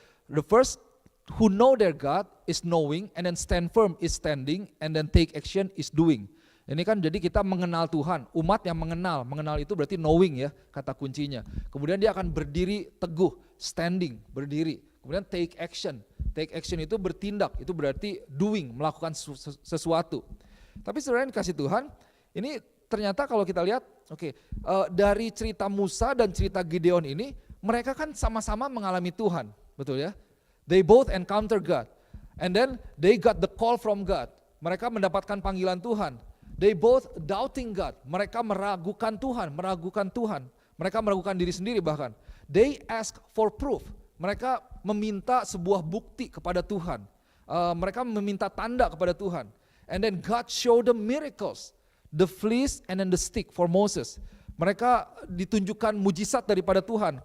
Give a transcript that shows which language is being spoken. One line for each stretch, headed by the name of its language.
English: The first, who know their God is knowing, and then stand firm is standing, and then take action is doing.
Indonesian: Ini kan jadi kita mengenal Tuhan, umat yang mengenal itu berarti knowing ya, kata kuncinya. Kemudian dia akan berdiri teguh, standing, berdiri. Kemudian
English: take action
Indonesian: itu bertindak, itu berarti doing, melakukan sesuatu. Tapi saudara yang dikasih Tuhan, ini ternyata kalau kita lihat, dari cerita Musa dan cerita Gideon ini, mereka kan sama-sama mengalami Tuhan, betul ya?
English: They both encounter God, and then they got the call from God.
Indonesian: Mereka mendapatkan panggilan Tuhan.
English: They both doubting God.
Indonesian: Mereka meragukan Tuhan. Mereka meragukan diri sendiri bahkan.
English: They ask for proof.
Indonesian: Mereka meminta sebuah bukti kepada Tuhan. Mereka meminta tanda kepada Tuhan.
English: And then God showed them miracles. The fleece and then the stick for Moses.
Indonesian: Mereka ditunjukkan mujizat daripada Tuhan.